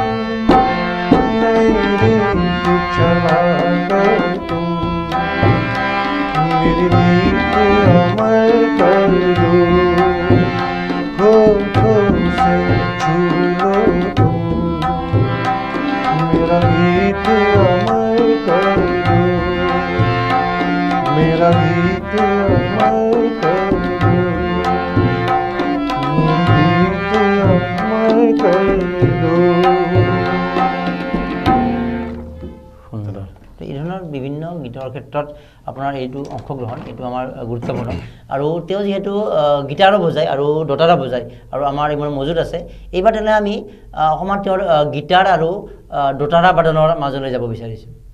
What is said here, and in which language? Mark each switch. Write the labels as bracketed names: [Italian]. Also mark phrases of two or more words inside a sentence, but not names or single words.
[Hindi] नई रीत चला कर तुम, मेरी रीत अमर कर दो, होठों से छू लो तुम, मेरा गीत अमर कर दो, मेरा गीत अमर कर दो, गीत अमर कर दो। [Assamese] সুন্দৰ। তো এই ধৰণৰ বিভিন্ন গীতৰ ক্ষেত্ৰত আপোনাৰ এইটো অংশগ্ৰহণ এইটো আমাৰ গুৰুত্বপূৰ্ণ। আৰু তেওঁ যিহেতু গীটাৰো বজায় আৰু দোতাৰা বজায় আৰু আমাৰ এইবোৰ মজুত আছে, এইবাৰ তেনেহ'লে আমি অকণমান তেওঁৰ গীটাৰ আৰু দোতাৰা বাদনৰ মাজলৈ যাব বিচাৰিছোঁ।